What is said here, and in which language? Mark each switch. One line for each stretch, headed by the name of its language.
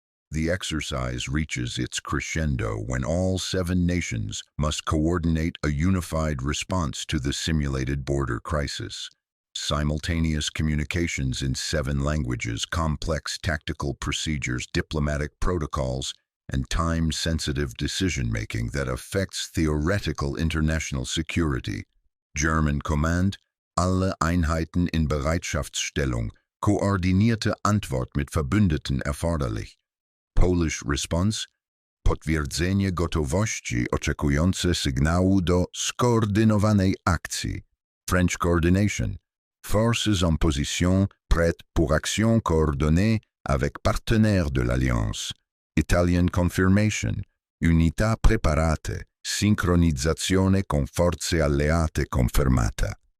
English: The exercise reaches its crescendo when all 7 nations must coordinate a unified response to the simulated border crisis. Simultaneous communications in 7 languages, complex tactical procedures, diplomatic protocols, and time-sensitive decision-making that affects theoretical international security. German Command,
German: alle Einheiten in Bereitschaftsstellung, koordinierte Antwort mit Verbündeten erforderlich.
English: Polish response,
Polish: potwierdzenie gotowości oczekujące sygnału do skoordynowanej akcji.
English: French coordination,
French: forces en position prêtes pour action coordonnée avec partenaires de l'Alliance.
English: Italian confirmation,
Italian: unità preparate, sincronizzazione con forze alleate confermata.